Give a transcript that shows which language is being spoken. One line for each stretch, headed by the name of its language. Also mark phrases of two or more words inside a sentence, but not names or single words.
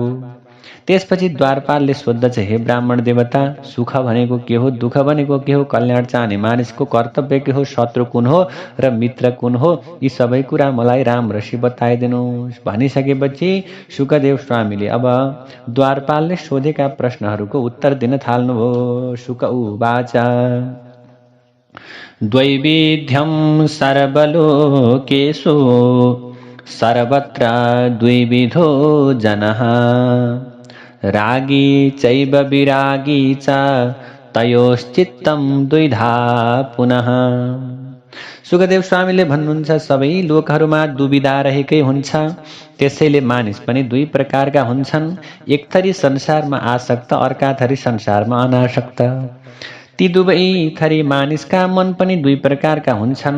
Nepali: त्यसपछि द्वारपालले सोद्धछ, हे ब्राह्मण देवता, सुख भनेको के हो, दुःख भनेको के हो, कल्याण चाहने मानिसको कर्तव्य के हो, शत्रु कुन हो र मित्र कुन हो, यी सबै कुरा मलाई राम्रसी बताइदिनुहोस्। भनिसकेपछि सुखदेव स्वामीले अब द्वारपालले सोधेका प्रश्नहरूको उत्तर दिन थाल्नुभयो।
Sanskrit: सुक उवाच, द्वैविध्यं सर्वलोकेषु सर्वत्र द्विविधो जनः रागी चैव विरागी च तयोश्चित्तं द्विधा पुनः।
Nepali: सुखदेव स्वामीले भन्नुहुन्छ, सबै लोकहरूमा दुविधा रहेकै हुन्छ। त्यसैले मानिस पनि दुई प्रकारका हुन्छन्। एक थरी संसारमा आसक्त, अर्का थरी संसारमा अनासक्त। ती दुवै थरी मानिसका मन पनि दुई प्रकारका हुन्छन्।